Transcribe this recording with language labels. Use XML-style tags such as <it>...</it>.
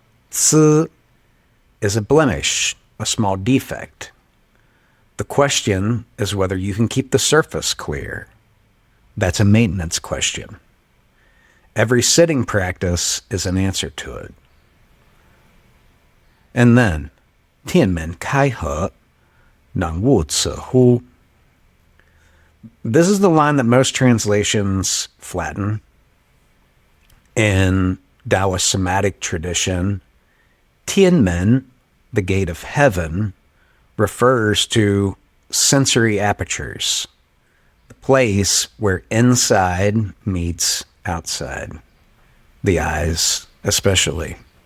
<en>Ci is a blemish, a small defect. The question is whether you can keep the surface clear. That's a maintenance question. Every sitting practice is an answer to it. And then,</en> <zh>天门开合，能悟此乎?</zh> <en>This is the line that most translations flatten. In Taoist somatic tradition, Tianmen, the gate of heaven, refers to sensory apertures, the place where inside meets outside, the eyes especially.</en>